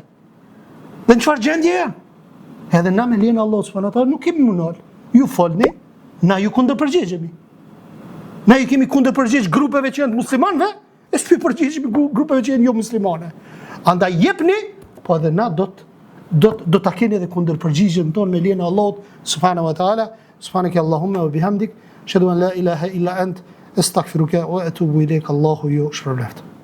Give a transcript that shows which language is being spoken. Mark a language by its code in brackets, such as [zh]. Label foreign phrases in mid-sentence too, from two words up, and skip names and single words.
[sq] Dhe në çfarë gjendje janë? Edhe na me lenë Allah [ar] سبحانه وتعالى [sq] nuk kemi munal. Ju folni, na ju kundërpërgjigjemi. Na ju kemi kundërpërgjigj grupeve që janë muslimanëve, e s'pi përgjigjemi grupeve që janë jo muslimane. Andaj jepni, po edhe na do ta keni edhe kundërpërgjigjen tonë me lenë Allah [ar] سبحانه وتعالى. سبحانك اللهم وبحمدك أشهد أن لا إله إلا أنت أستغفرك وأتوب إليك. [sq] Allahu ju shpërblet.